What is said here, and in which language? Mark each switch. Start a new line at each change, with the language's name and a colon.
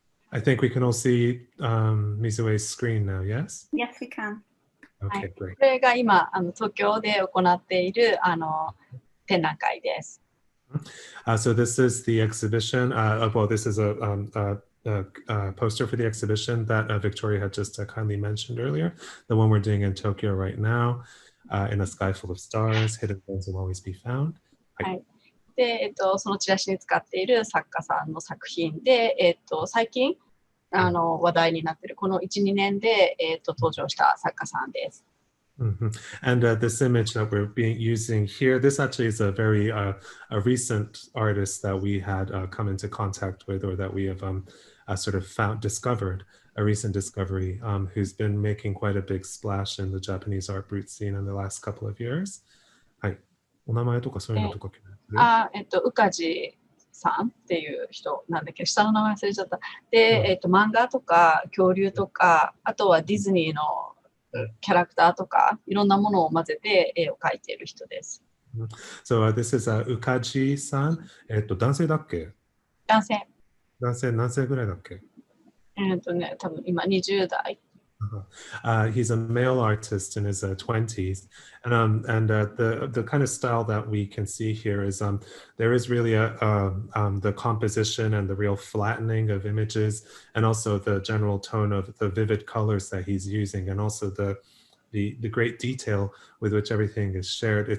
English: I think we can all see Mizue's screen now, yes? Yes, we can. Okay, great.
Japanese: これが今東京で行っている展覧会です。
English: So this is the exhibition. This is a poster for the exhibition that Victoria had just kindly mentioned earlier. The one we're doing in Tokyo right now, in a sky full of stars, hidden things will always be found.
Japanese: はい。で、そのチラシに使っている作家さんの作品で、最近話題になっているこの1、2年で、登場した作家さんです。 Mm-hmm.
English: And this image that we're using here, this actually is a very a recent artist that we had come into contact with, or that we have sort of discovered, a recent discovery, who's been making quite a big splash in the Japanese art brut scene in the last couple of years.
Japanese: はい。お名前とかそういうのとか。宇梶さんっていう人なんだけど、下の名前忘れちゃった。で、漫画とか恐竜とか、あとはディズニーのキャラクターとか、いろんなものを混ぜて絵を描いている人です。
English: So this is Ukaji さん。
Japanese: 男性だっけ？男性。男性何歳ぐらいだっけ？多分今20代。
English: He's a male artist in his 20s, and the kind of style that we can see here is there is really the composition and the real flattening of images, and also the general tone of the vivid colors that he's using, and also the great detail with which everything is shared.